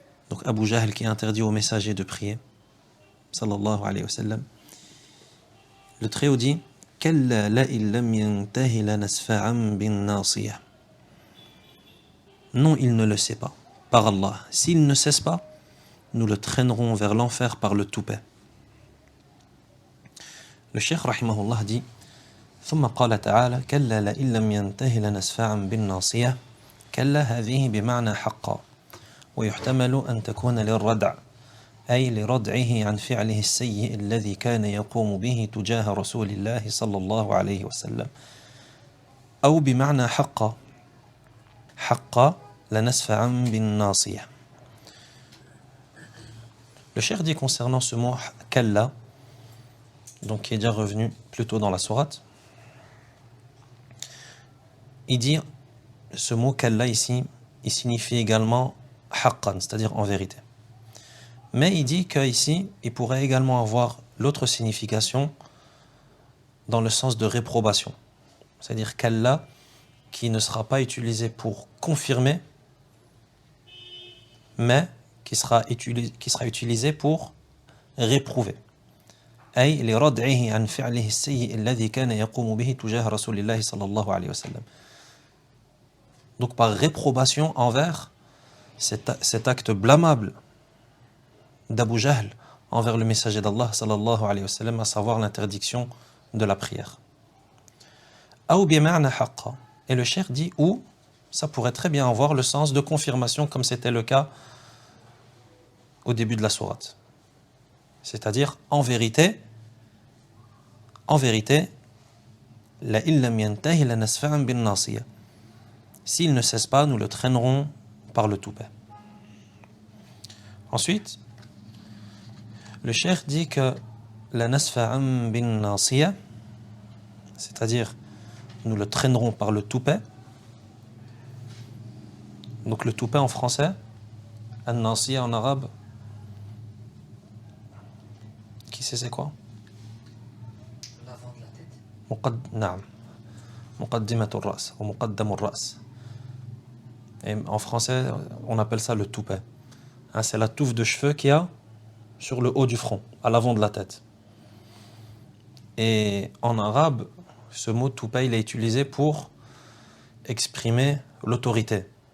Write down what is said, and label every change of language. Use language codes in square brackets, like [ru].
[fr] Donc Abu Jahl qui interdit au messager de prier, sallallahu alayhi wa sallam. Le Très-Haut dit [ar] Kalla la'in lam yantahi lanasfa'an bin nasiyah. [fr] Non, il ne le sait pas, par Allah. S'il ne cesse pas, nous le traînerons vers l'enfer par le toupet. Le cheikh rahimahullah dit [ar] ثم قال تعالى كلا لئن لم ينته لنسفعا بالناصية. كلا هذه بمعنى حقا ويحتمل أن تكون للردع أي لردعه عن فعله السيء الذي كان يقوم به تجاه رسول الله صلى الله عليه وسلم. أو بمعنى حق لنسفعا بالناصية. [fr] Le cheikh dit concernant ce mot kalla, donc qui est déjà revenu plus tôt dans la sourate, il dit ce mot kalla ici, il signifie également haqqan, c'est-à-dire en vérité. Mais il dit qu'ici, il pourrait également avoir l'autre signification dans le sens de réprobation. C'est-à-dire kalla qui ne sera pas utilisé pour confirmer, mais qui sera utilisé pour réprouver. [ar] أي لردعه عن فعله السيء الذي كان يقوم به تجاه رسول الله صلى الله عليه وسلم. [fr] Donc par réprobation envers cet acte blâmable d'Abu Jahl envers le messager d'Allah sallallahu alayhi wa sallam, à savoir l'interdiction de la prière. [ar] أو بمعنى حق. [fr] Et le cheikh dit ou, ça pourrait très bien avoir le sens de confirmation comme c'était le cas au début de la sourate. C'est-à-dire, en vérité, [ar] la illam yantahi lanasfa'an bin nasiya. [fr] S'il ne cesse pas, nous le traînerons par le toupet. Ensuite, le cheikh dit que [ar] la nasfa'an bin nasiya, [fr] c'est-à-dire nous le traînerons par le toupet. Donc le toupet en français, an-nasiya en arabe, qui sait c'est quoi? L'avant de la tête. [ar] نعم مقدمة الرأس ou مقدم الرأس. [fr] Et en français, on appelle ça le toupet. Hein, c'est la touffe de cheveux qu'il y a sur le haut du front, à l'avant de la tête. Et en arabe, ce mot toupet, il est utilisé pour exprimer l'autorité.